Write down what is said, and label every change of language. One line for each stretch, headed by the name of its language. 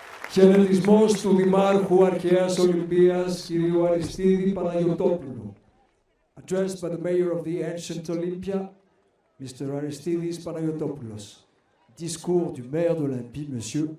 Greek: Χαιρετισμός του Δημάρχου Αρχαίας Ολυμπίας, κ. Αριστίδη Παναγιωτόπουλου.
English: Addressed by the Mayor of the Ancient Olympia, Mr. Aristidis Panagotopoulos.
French: Discours du maire d'Olympie, M.